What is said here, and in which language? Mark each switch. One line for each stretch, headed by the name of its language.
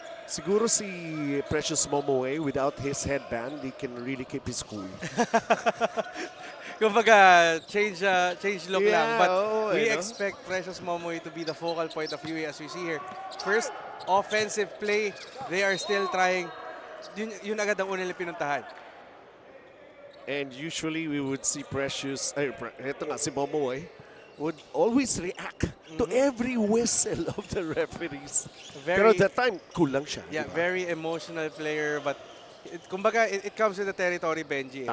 English: Siguro si Precious Momoe, without his headband, he can really keep his cool.
Filipino: Kumbaga, change look lang.
English: But we know? expect Precious Momoe to be the focal point of UE as we see here. First, offensive play, they are still trying.
Filipino: Yun agad ang una nila pinuntahan.
English: And usually we would see Precious,
Filipino: eto nga si Momoe,
English: would always react to every whistle of the referees.
Filipino: Pero
English: at that time,
Filipino: cool lang siya.
English: Yeah,
Filipino: diba?
English: very emotional player, but kumbaga, it comes with the territory, Benji.